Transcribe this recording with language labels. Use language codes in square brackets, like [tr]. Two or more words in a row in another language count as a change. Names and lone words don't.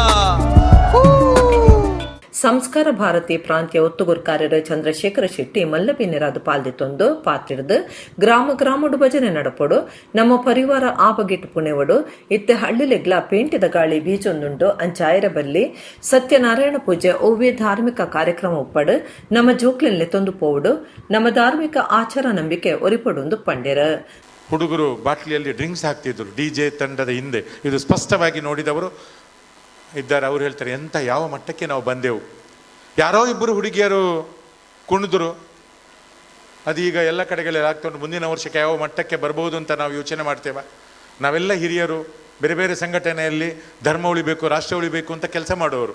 [tcy] ಸಂಸ್ಕಾರ ಭಾರತಿ ಪ್ರಾಂತ್ಯ ಒತ್ತುಗುರ್ಕಾರ್ಯರ ಚಂದ್ರಶೇಖರ ಶೆಟ್ಟಿ ಮಲ್ಲಬಿನ್ನೆರಾದ ಪಾಲ್ದಿತ್ತೊಂದು ಪಾತ್ರಿಡ್ದು ಗ್ರಾಮ ಗ್ರಾಮಡು ಭಜನೆ ನಡಪಡು ನಮ್ಮ ಪರಿವಾರ ಆ ಬಗೆಟ್ ಪುಣೆವಡು ಇತ್ತೆ ಹಳ್ಳಿಲೆಗ್ಲ ಪೇಂಟಿದ ಗಾಳಿ ಬೀಜೊಂದುಂಡು ಅಂಚಾಯರ ಬಲ್ಲಿ ಸತ್ಯನಾರಾಯಣ ಪೂಜೆ ಓವೇ ಧಾರ್ಮಿಕ ಕಾರ್ಯಕ್ರಮ ಉಪ್ಪಡು ನಮ್ಮ ಜೋಕ್ಲೆನ್ಲೆ ತೊಂದು ಪೋವಡು ನಮ್ಮ ಧಾರ್ಮಿಕ ಆಚಾರ ನಂಬಿಕೆ ಒರಿಪಡೊಂದು ಪಂಡೆರ. [kn] ಹುಡುಗರು ಬಾಟ್ಲಿಯಲ್ಲಿ ಡ್ರಿಂಕ್ಸ್ ಹಾಕ್ತಿದ್ರು DJ ತಂಡದ ಹಿಂದೆ. ಇದು ಸ್ಪಷ್ಟವಾಗಿ ನೋಡಿದವರು ಇದ್ದಾರೆ. ಅವ್ರು ಹೇಳ್ತಾರೆ, ಎಂಥ ಯಾವ ಮಟ್ಟಕ್ಕೆ ನಾವು ಬಂದೆವು. ಯಾರೋ ಇಬ್ಬರು ಹುಡುಗಿಯರು ಕುಣಿದ್ರು, ಅದೀಗ ಎಲ್ಲ ಕಡೆಗಳಲ್ಲಿ ಆಗ್ತುಂಟು. ಮುಂದಿನ ವರ್ಷಕ್ಕೆ ಯಾವ ಮಟ್ಟಕ್ಕೆ ಬರ್ಬೋದು ಅಂತ ನಾವು ಯೋಚನೆ ಮಾಡ್ತೇವೆ. ನಾವೆಲ್ಲ ಹಿರಿಯರು ಬೇರೆ ಬೇರೆ ಸಂಘಟನೆಯಲ್ಲಿ ಧರ್ಮ ಉಳಿಬೇಕು, ರಾಷ್ಟ್ರ ಉಳಿಬೇಕು ಅಂತ ಕೆಲಸ ಮಾಡುವವರು.